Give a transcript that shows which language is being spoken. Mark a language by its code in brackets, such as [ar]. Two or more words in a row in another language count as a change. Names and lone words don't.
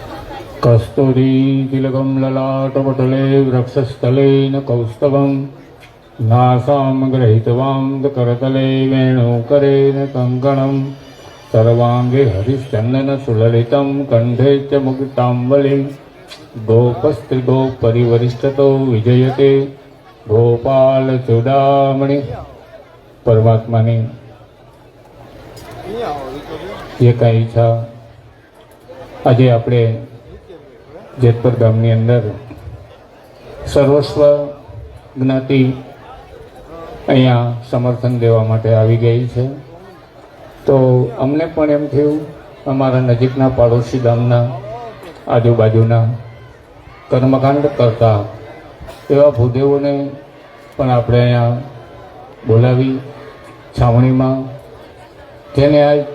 [sa] कस्तूरी तिलकं ललाटपटले वक्षस्थलेन कौस्तभं नासां गृहीतवां करतले वेणुकरेण कङ्कणं सर्वाङ्गे हरिश्चन्दनसुललितं कंठे च मुक्ताम्बलिं गोपस्त्रिगोपरिवरिष्ठतो विजयते गोपाल चूडामणि। [gu] परमात्माની જે કાંઈ ઈચ્છા આજે આપણે જેતપુર ગામની અંદર સર્વસ્વ જ્ઞાતિ અહીંયા સમર્થન દેવા માટે આવી ગઈ છે, તો અમને પણ એમ થયું અમારા નજીકના પાડોશી ગામના આજુબાજુના કર્મકાંડ કરતા એવા ભૂદેવોને પણ આપણે અહીંયા બોલાવી છાવણીમાં, જેને આ